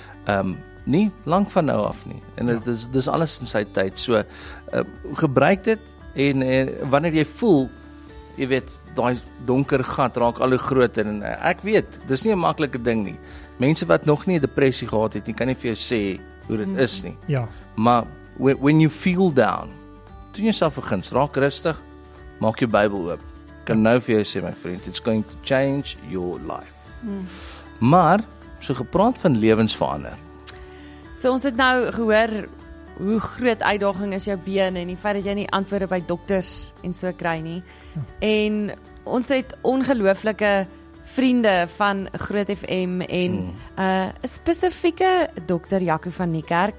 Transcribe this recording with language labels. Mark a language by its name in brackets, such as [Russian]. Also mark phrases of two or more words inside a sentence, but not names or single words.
[Afrikaans] Nie lank van nou af nie. En dit is alles in sy tyd. So gebruik dit en wanneer jy voel, jy weet, daai donker gat raak al hoe groter en ek weet, dis nie 'n maklike ding nie. Mense wat nog nie 'n depressie gehad het nie, kan nie vir jou sê hoe dit is nie. Ja. [English] Maar when you feel down, [Afrikaans] doen jouself 'n guns, raak rustig, maak jou Bybel oop. Kan nou vir jou sê, my vriend, [English] it's going to change your life. [Afrikaans] Maar so gepraat van lewens verander. So ons het nou gehoor hoe groot uitdaging is jou been en die feit dat jy nie antwoorde by dokters en so kry nie. En ons het ongelooflike vriende van Groot FM en 'n spesifieke dokter Jaco van Niekerk.